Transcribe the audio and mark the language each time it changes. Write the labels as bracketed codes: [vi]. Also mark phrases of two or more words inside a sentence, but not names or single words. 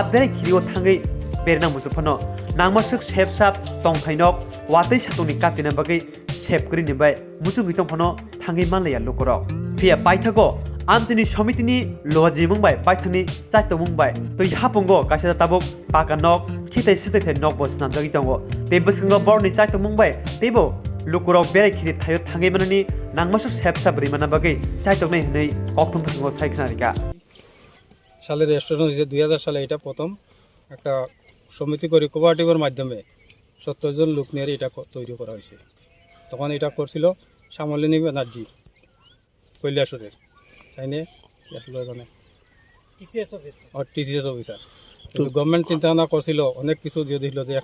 [trp] bere khirio thangai berna musuphono nangmasuk sepsap tongthainok watei satungni katina bagai sepkri nibai musungui tongphono thangai manlaya lukuro phia paithago amchini somitini loji mungbai paithani chaito mungbai tei hapungo kaisa tabuk pakanok khitai sitai thai nok bos namjagi tongo tei bwskango borni chaito mungbai teibo lukurok bere khini thayo thangai manani nangmasuk sepsap rimana bagai chaitoknai hnei koktwma bwskango saikhnarika [bn] সালে রেস্টুরেন্ট হয়েছে 2000 সালে এটা প্রথম একটা সমিতি করে কোঅপারেটিভের মাধ্যমে 70 জন লোক নিয়ে এটা তৈরি করা হয়েছে তখন এটা করছিল শ্যামলিনী ব্যানার্জি কৈলাসহরের তাই নিয়ে আসলে এখানে [en] TCS officer [bn] তো গভর্নমেন্ট চিন্তা ভাবনা করছিল অনেক কিছু দিয়ে দিল যে